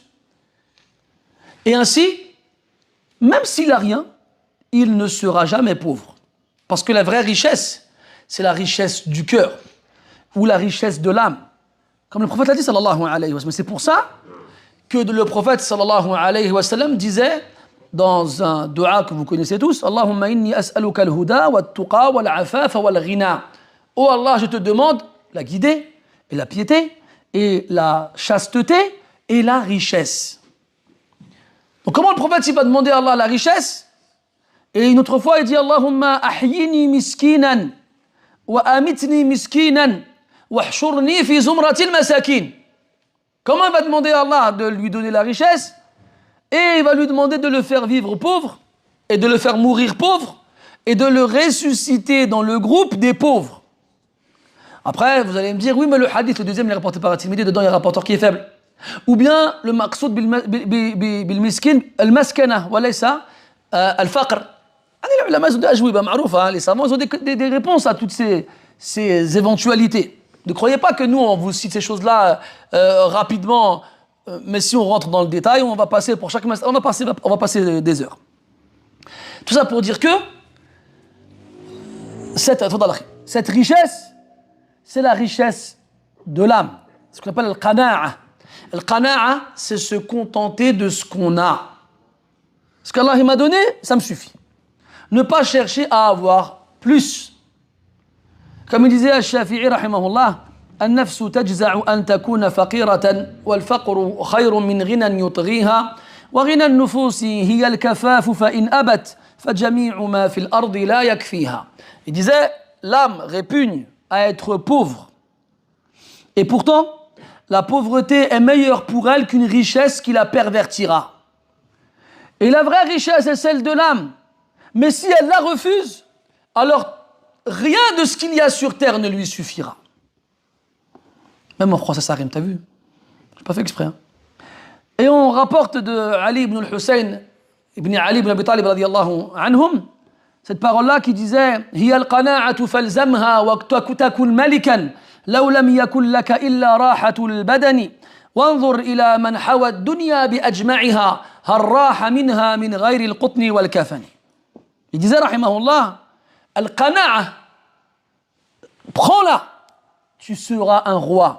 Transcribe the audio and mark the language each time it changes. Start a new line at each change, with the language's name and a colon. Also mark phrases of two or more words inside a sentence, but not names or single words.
French: Et ainsi, même s'il n'a rien, il ne sera jamais pauvre. Parce que la vraie richesse, c'est la richesse du cœur, ou la richesse de l'âme. Comme le prophète l'a dit,
Arabic: صلى الله عليه وسلم.
French: C'est pour ça que le prophète,
Arabic: صلى الله عليه وسلم,
French: disait, dans un dua que vous connaissez tous,
Arabic: اللهم إني أسألك الهدى والتقى والعفاف والغنى.
French: Oh Allah, je te demande la guidée et la piété et la chasteté et la richesse. Donc comment le prophète il va demander à Allah la richesse? Et une autre fois il dit
Arabic: اللهم أحيني مسكينا وأمتني مسكينا واحشرني في زمرة المساكين.
French: Comment il va demander à Allah de lui donner la richesse? Et il va lui demander de le faire vivre pauvre et de le faire mourir pauvre et de le ressusciter dans le groupe des pauvres. Après, vous allez me dire, oui, mais le hadith, le deuxième, il est rapporté par At-Tirmidhi, dedans, il y a un rapporteur qui est faible. Ou bien, le
Arabic: المقصود بالمسكين المسكنة وليس الفقر.
French: Les savants, ils ont des réponses à toutes ces éventualités. Ne croyez pas que nous, on vous cite ces choses-là rapidement, mais si on rentre dans le détail, on va passer pour chaque masala, on va passer des heures. Tout ça pour dire que cette richesse, c'est la richesse de l'âme. Ce qu'on appelle le qana'a. Le qana'a, c'est se contenter de ce qu'on a. Ce qu'Allah m'a donné, ça me suffit. Ne pas chercher à avoir plus. Comme il disait Al-Shafi'i,
Arabic: rahimahullah, النفس تجزع أن تكون فقيرة والفقر خير من غنى يطغيها وغنى النفوس هي الكفاف فإن أبت فجميع ما في الأرض لا يكفيها.
French: Il disait, l'âme répugne à être pauvre. Et pourtant, la pauvreté est meilleure pour elle qu'une richesse qui la pervertira. Et la vraie richesse est celle de l'âme. Mais si elle la refuse, alors rien de ce qu'il y a sur terre ne lui suffira. Même en français, ça rime, t'as vu? Je n'ai pas fait exprès. Hein. Et on rapporte de Ali ibn al-Hussein, ibn Ali ibn Abi Talib,
Arabic: رضي الله عنهم,
French: cette parole-là qui disait
Arabic: هي القناعة فالزمها وتكن ملكا لو لم يكن لك إلا راحة البدن وانظر إلى من حوى الدنيا بأجمعها هل راح منها من غير القطن والكفن.
French: Il disait rahimahullah, القناعة, prends-la, tu seras un roi.